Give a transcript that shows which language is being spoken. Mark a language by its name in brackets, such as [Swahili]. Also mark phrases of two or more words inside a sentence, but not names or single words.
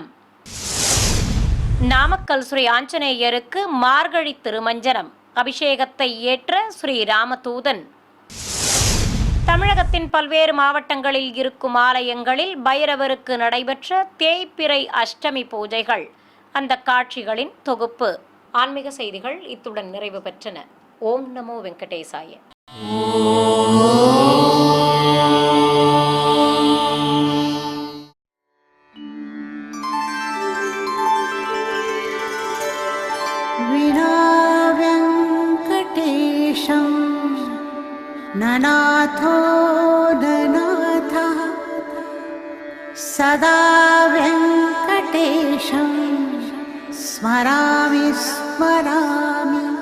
[Tamil] நாமக்கல் ஸ்ரீ ஆஞ்சநேயருக்கு மார்கழி திருமஞ்சனம், அபிஷேகத்தை ஏற்ற ஸ்ரீ ராமதூதன். தமிழகத்தின் பல்வேறு மாவட்டங்களில் இருக்கும் ஆலயங்களில் பைரவருக்கு நடைபெற்ற தேய்பிறை அஷ்டமி பூஜைகள். அந்த காட்சிகளின் தொகுப்பு. ஆன்மீக செய்திகள் இத்துடன் நிறைவு பெற்றன. [Sanskrit] ॐ नमो वेङ्कटेशाय. विना वेङ्कटेशं ननाथो ननाथः सदा वेङ्कटेशं स्मरामि स्मरामि।